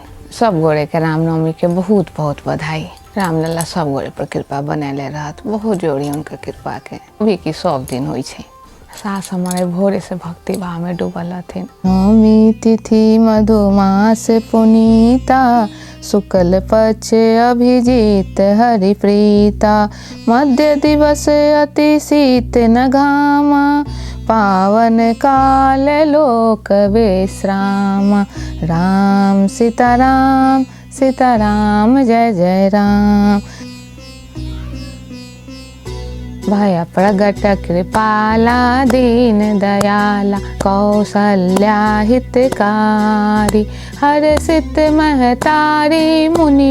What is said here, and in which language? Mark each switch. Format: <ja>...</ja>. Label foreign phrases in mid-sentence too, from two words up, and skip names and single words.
<mai>सब गोरे के रामनवमी के बहुत बहुत बधाई। रामलला सब गोरे पर कृपा बनैले रहत, बहुत जोड़ी उनके कृपा के। अभी की सब दिन होइ छै। सास हमारे भोरे से भक्ति भाव में डूबल हथिन।</mai> <awa>नवमी तिथि मधुमास पुनीता, शुक्ल पक्ष अभिजीत हरि प्रीता, मध्य दिवस अति शीत न घामा, पावन काल लोक विश्राम। राम सीताराम सीताराम जय जय राम। भय प्रगट कृपाला दीन दयाला, कौसल्या हितकारी, हर्षित महतारी मुनि</awa>